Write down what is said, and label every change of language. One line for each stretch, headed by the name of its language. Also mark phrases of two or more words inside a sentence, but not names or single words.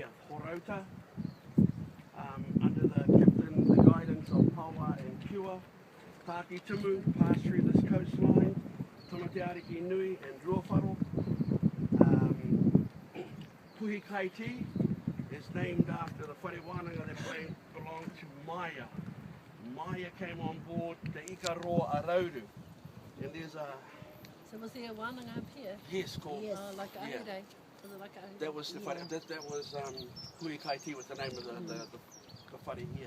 English: Horota, under the captain, the guidance of Paua and Kiwa. Tāki Timu passed through this coastline. Tamate Ariki Nui and Ruawharo. Puhi Kaiti is named after the
Māori: whare wānanga
English: that belonged to Maya. Maya came on board the Ikaroa Arauru. And there's a... So was there a wānanga up here? Yes, called... Yes. Like a Ahirei? Was it like a Ahirei? That was the whare, that was Puhi Kaiti was the name of the whare here.